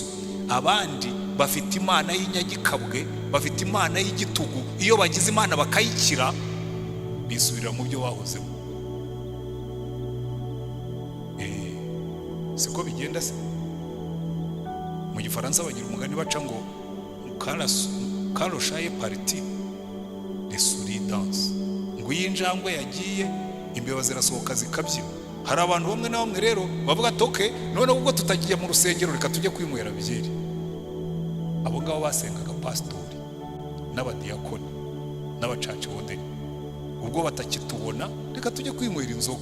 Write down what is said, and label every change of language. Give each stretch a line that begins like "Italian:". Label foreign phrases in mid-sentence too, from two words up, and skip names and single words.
Kinyarwanda: Abandi bafite Imana y'inyagikabwe, bafite Imana y'igitugu. Iyo bagize Imana bakayikira, bisubira mu byo bahozemo. Siko bigenda se? Mu Gifaransa bagira umugani baca ngo
French: quand le chat est parti, les souris dansent.
Kinyarwanda: Ngo iyi njangwe yagiye, imbeba zirasohoka zikabyina. hari abantu bamwe na bamwe rero bavuga toke none ubwo tutagiye mu rusengero reka tujye kwinywera byeri. Abo ngabo basengaga pastori n'abadiyakoni n'abacaci bodeni, ubwo batakitubona reka tujye kwinywera inzoga.